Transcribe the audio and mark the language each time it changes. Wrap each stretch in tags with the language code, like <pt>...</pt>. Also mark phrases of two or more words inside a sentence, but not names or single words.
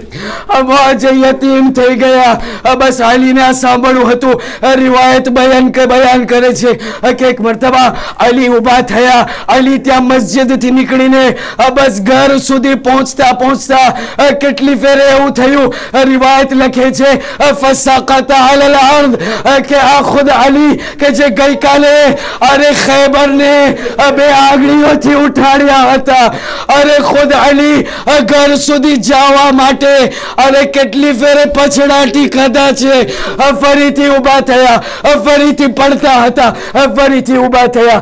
<gu>આજે યતીમ થઈ ગયા. બસ અલીને આ સાંભળવું હતું. રિવાયત બયાન કરે છે કે એક મરતબા અલી ઊભા થયા. અલી ત્યાં મસ્જિદથી નીકળીને બસ ઘર સુધી પહોંચતા કેટલી ફેરે એવું થયું. રિવાયત લખે છે</gu> <ar>فسقط على الأرض</ar> <gu>કે આ ખુદ અલી કે જે ગઈકાલે અરે ખૈબરને બે આગળીઓથી ઉઠાડ્યા હતા. અરે ખુદ અલી ઘર સુધી જવા માટે અરે કેટલી ફેરે પછડાટી ખાધા છે. ફરીથી ઊભા થયા, ફરીથી પડતા હતા, ફરીથી ઊભા થયા.</gu>